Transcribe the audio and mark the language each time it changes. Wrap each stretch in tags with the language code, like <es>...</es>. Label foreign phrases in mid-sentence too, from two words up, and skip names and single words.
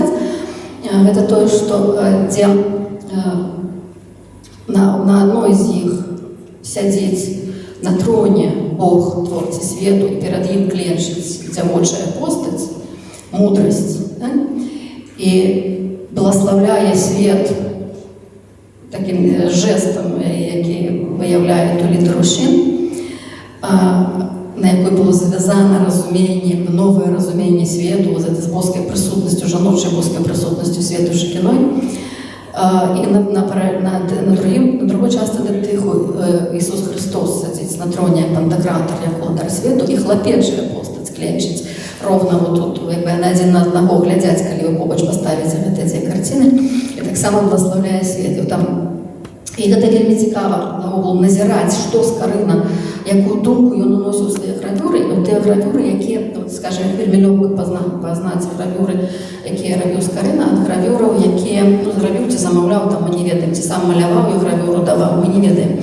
<be>Гэта тое, што дзе на адной з іх сядзець на троне Бог, творцы свету, і перад ім кленчыць дзявочая постаць, мудрасць,</be> <uk>і благословляе свет таким жестом, які виявляє ту літеру «Шин», на якій було зв'язане розуміння, нове розуміння світу, з боською присутністю, жіночою боською присутністю світу Шекіної. І на другій частині диптиху Ісус Христос сидить на троні як пантократор, як володар світу, і хлопечая постать кленчить ровно</uk> <ru>вот тут,</ru> <uk>якби на один на одного глядять, коли ви побач поставите ці картини, і так само благословляє світ.</uk> <be>І гэта вельмі цікава наогул назіраць, што Скарына, якую думку ён уносіў у свае гравюры, і тыя гравюры, якія, скажем, вельмі лёгка пазнаць гравюры, якія рабіў Скарына, ад гравюраў, якія зрабіў ці замаўляў, там мы не ведаем, ці сам маляваў і гравюру даваў, мы не ведаем.</be>